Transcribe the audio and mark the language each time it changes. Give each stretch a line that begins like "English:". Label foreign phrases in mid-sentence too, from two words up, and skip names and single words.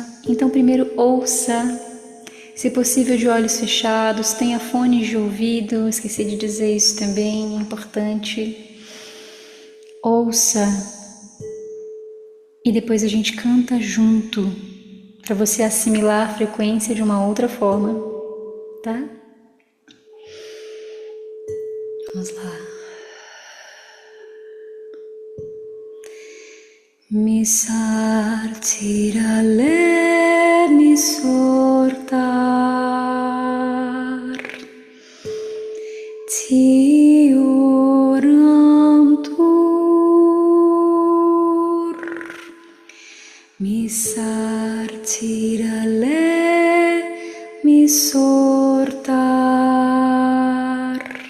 Portuguese: Então, primeiro ouça, se possível de olhos fechados, tenha fones de ouvido, esqueci de dizer isso também, é importante. Ouça, e depois a gente canta junto, para você assimilar a frequência de uma outra forma, tá? Vamos lá. Mi sartirale mi sorta Ti orantur, misartirale, misortar.